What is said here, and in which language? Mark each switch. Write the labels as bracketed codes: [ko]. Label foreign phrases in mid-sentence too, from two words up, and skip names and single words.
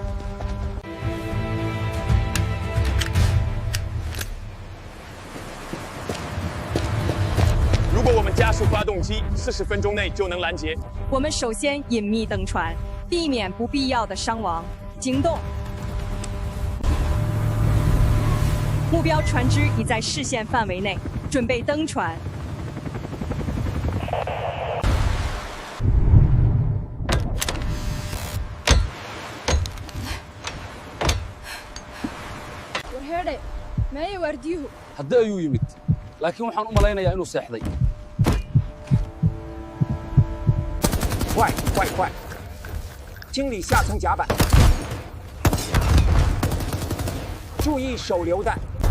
[zh] 如果我们加速发动机，40分钟内就能拦截。我们首先隐秘登船，避免不必要的伤亡。行动。目标船只已在视线范围内，准备登船。 [so] hadda ayuu yimid laakiin waxaan u malaynayaa inuu seexday [zh] 快快快！清理下层甲板，注意手榴弹。